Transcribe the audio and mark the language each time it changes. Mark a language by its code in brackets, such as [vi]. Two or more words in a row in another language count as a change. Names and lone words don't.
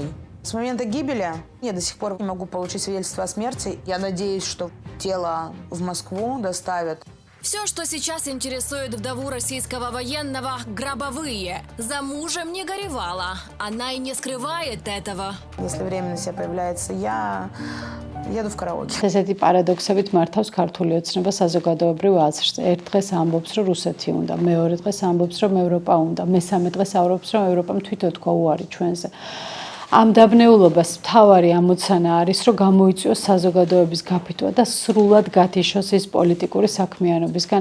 [ru] С момента гибели я до сих пор не могу получить свидетельство о смерти. Я надеюсь, что тело в Москву доставят. Все, что сейчас интересует вдову российского военного – гробовые. За мужем не горевала. Она и не скрывает этого. Если время на себя появляется, я еду в караоке. [ka] ესეთი პარადოქსებით მართავს ქართული ოცნება საზოგადოებრივ აზრს. ერთ დღეს ამბობს, რომ რუსეთი უნდა, მეორე დღეს ამბობს, რომ ევროპა უნდა, მესამე დღეს ამბობს, რომ ევროპამ თვითონ თქვა უარი ჩვენზე. ამ დაბნეულობას მთავარი ამოცანა არის, რომ გამოიწვიოს საზოგადოების გაფრთხილება და სრულად გათიშოს ის პოლიტიკური საქმიანობისგან.